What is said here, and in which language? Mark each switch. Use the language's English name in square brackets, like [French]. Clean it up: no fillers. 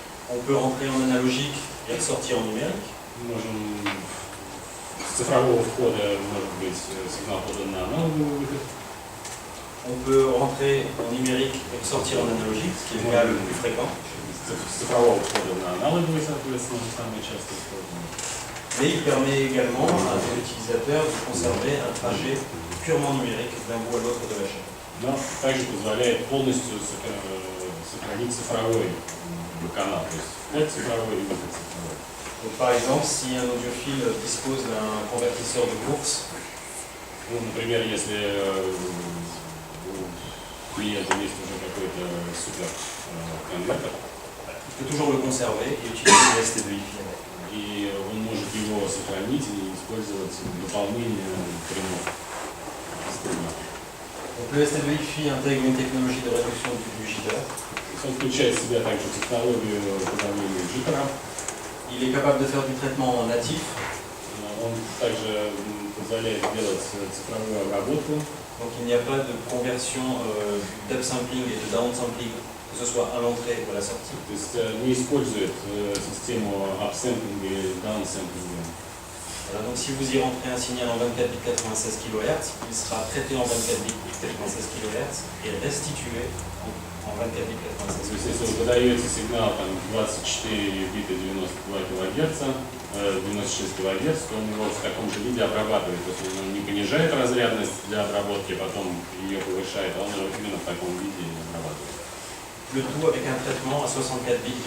[French] On peut rentrer en analogique et ressortir en numérique. [Russian] Мы можем с цифрового входа может быть сигнал подан на аналоговый выход. [French] On peut rentrer en numérique et ressortir en analogique, ce qui est le cas le plus fréquent. [Russian] С цифрового входа на аналоговый, соответственно, самый часто используемый. [French] Mais il permet également à l'utilisateur de conserver un trajet purement numérique d'un bout à l'autre de la chaîne. [Russian] Но также позволяет полностью сохранить цифровой канал, то есть вход цифровой и выход цифровой. [French] Donc, par exemple, si un audiophile dispose d'un convertisseur de course, [Russian] Ну, например, если у клиента есть уже какой-то супер конвертер, [French] il peut toujours le conserver et utiliser le ST2FI avec. [Russian] и он может его сохранить и использовать в дополнение прямого струна. [French] Donc, le ST2FI intègre une technologie de réduction du jitter. [Russian] Он включает в себя также технологию подавления джиттера. [French] Il est capable de faire du traitement natif. [Russian] Он также позволяет делать цифровую обработку. [French] Donc il n'y a pas de conversion d'upsampling et de downsampling, que ce soit à l'entrée ou à la sortie. [Russian] То есть не использует систему апсэмплинга и даунсэмплинга. [French] Voilà, donc si vous y rentrez un signal en 24 bits 96 kHz, il sera traité en 24 bits 96 kHz et restitué en 24 bits 96 [Russian] То есть [French] kHz. [Russian] если вы подаете сигнал там 24 бита 92 кГц, 96 кГц, то он его в таком же виде обрабатывает. То есть он не понижает разрядность для обработки, потом ее повышает, а он его именно в таком виде обрабатывает. [French] Le tout avec un traitement à 64 bits.